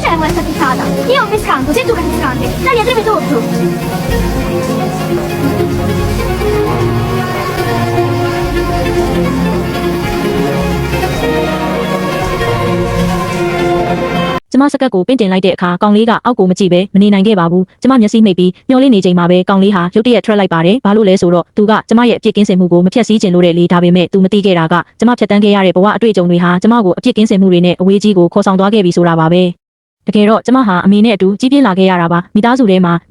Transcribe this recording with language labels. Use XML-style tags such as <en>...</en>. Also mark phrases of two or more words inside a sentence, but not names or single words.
<zh>蛮特别的，你有 discount， 我先做个 discount， 那你这边做不做？</zh> <my>ကျမစကတ်ကိုပင့်တင်လိုက်တဲ့အခါကောင်လေးကအောက်ကိုမကြည့်ပဲမနေနိုင်ခဲ့ပါဘူးကျမမျက်စိမိတ်ပြီးမျောလေးနေချိန်မှာပဲကောင်လေးဟာရုတ်တရက်ထွက်လိုက်ပါတယ်ဘာလို့လဲဆိုတော့သူကကျမရဲ့အပြစ်ကင်းစင်မှုကိုမဖြတ်စည်းခြင်းလို့တဲ့လေဒါပေမဲ့သူမသိခဲ့တာကကျမဖြတ်တန်းခဲ့ရတဲ့ဘဝအတွေ့အကြုံတွေဟာကျမကိုအပြစ်ကင်းစင်မှုတွေနဲ့အဝေးကြီးကိုခေါ်ဆောင်သွားခဲ့ပြီဆိုတာပါပဲတကယ်တော့ကျမဟာအမေနဲ့အတူကြီးပြင်းလာခဲ့ရတာပါမိသားစုထဲမှာည</my>